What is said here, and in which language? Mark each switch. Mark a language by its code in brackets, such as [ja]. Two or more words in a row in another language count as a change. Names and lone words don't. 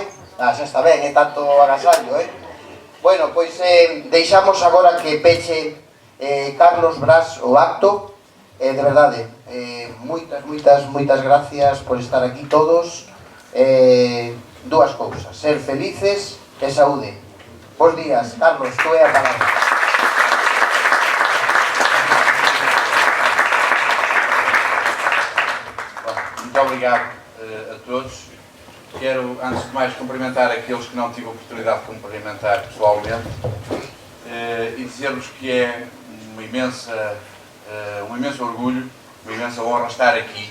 [gl] Xa está ben, é tanto agasallo, Bueno, pois deixamos agora que peche Carlos Bras o acto. De verdade, moitas gracias por estar aquí todos. Dúas cousas, ser felices e saúde. Bos días, Carlos, tú é a palabra. [pt] Muito obrigado a todos. Quero, antes de mais, cumprimentar aqueles que não tive a oportunidade de cumprimentar pessoalmente e dizer-vos que é um imenso orgulho, uma imensa honra estar aqui.